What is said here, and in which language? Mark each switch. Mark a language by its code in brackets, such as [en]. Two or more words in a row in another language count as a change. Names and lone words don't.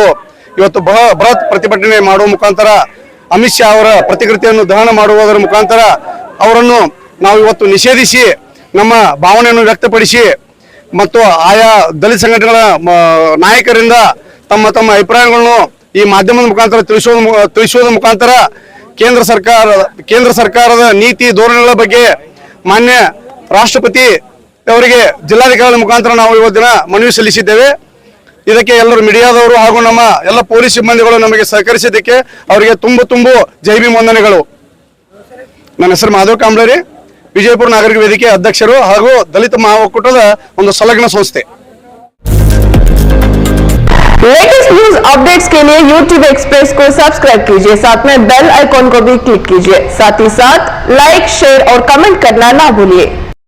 [kn] ಇವತ್ತು ಬೃಹತ್ ಪ್ರತಿಭಟನೆ ಮಾಡುವ ಮುಖಾಂತರ ಅಮಿತ್ ಶಾ ಅವರ ಪ್ರತಿಕೃತಿಯನ್ನು ದಹನ ಮಾಡುವುದರ ಮುಖಾಂತರ ಅವರನ್ನು ನಾವು ಇವತ್ತು ನಿಷೇಧಿಸಿ ನಮ್ಮ ಭಾವನೆಯನ್ನು ವ್ಯಕ್ತಪಡಿಸಿ ಮತ್ತು ಆಯಾ ದಲಿತ ಸಂಘಟನೆಗಳ ನಾಯಕರಿಂದ ತಮ್ಮ ತಮ್ಮ ಅಭಿಪ್ರಾಯಗಳನ್ನು ಈ ಮಾಧ್ಯಮದ ಮುಖಾಂತರ ತಿಳಿಸುವುದರ ಮುಖಾಂತರ ಕೇಂದ್ರ ಸರ್ಕಾರದ ನೀತಿ ಧೋರಣೆಗಳ ಬಗ್ಗೆ ಮಾನ್ಯ ರಾಷ್ಟ್ರಪತಿ ಅವರಿಗೆ ಜಿಲ್ಲಾಧಿಕಾರಿಗಳ ಮುಖಾಂತರ ನಾವು ಇವತ್ತಿನ ಮನವಿ ಸಲ್ಲಿಸಿದ್ದೇವೆ. ಇದಕ್ಕೆ ಎಲ್ಲರೂ ಮೀಡಿಯಾದವರು ಹಾಗೂ ನಮ್ಮ ಎಲ್ಲ ಪೊಲೀಸ್ ಸಿಬ್ಬಂದಿಗಳು ನಮಗೆ ಸಹಕರಿಸಿದ್ದಕ್ಕೆ ಅವರಿಗೆ ತುಂಬು ಜೈ ಭೀಮ್ ವಂದನೆಗಳು. ನನ್ನ ಹೆಸರು ಮಾಧವ್ ಕಾಂಬ್ಳೆ, ವಿಜಯಪುರ ನಾಗರಿಕ ವೇದಿಕೆ ಅಧ್ಯಕ್ಷರು ಹಾಗೂ ದಲಿತ ಮಹಾ ಒಕ್ಕೂಟದ ಒಂದು ಸಂಲಗ್ನ ಸಂಸ್ಥೆ. [en] latest news updates [hi] के लिए YouTube एक्सप्रेस को सब्सक्राइब कीजिए, साथ में [en] bell icon [hi] को भी क्लिक कीजिए, साथ ही साथ [en] like, share [hi] और कमेंट करना ना भूलिए।